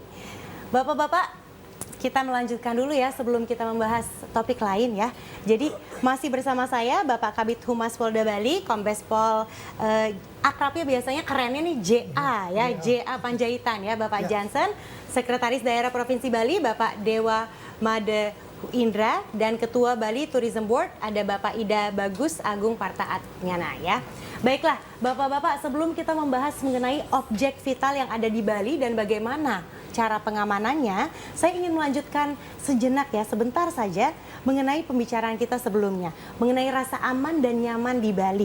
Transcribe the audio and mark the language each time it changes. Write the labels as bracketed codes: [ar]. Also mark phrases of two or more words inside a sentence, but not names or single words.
[id] Bapak-bapak, kita melanjutkan dulu ya sebelum kita membahas topik lain ya. Jadi masih bersama saya Bapak Kabid Humas Polda Bali, Kombes Pol akrabnya biasanya kerennya nih JA ya, JA Panjaitan ya, Bapak Jansen, Sekretaris Daerah Provinsi Bali, Bapak Dewa Made Indra, dan Ketua Bali Tourism Board ada Bapak Ida Bagus Agung Partaat Nyana ya. Baiklah, Bapak-bapak, sebelum kita membahas mengenai objek vital yang ada di Bali dan bagaimana cara pengamanannya, saya ingin melanjutkan sejenak ya, sebentar saja mengenai pembicaraan kita sebelumnya, mengenai rasa aman dan nyaman di Bali.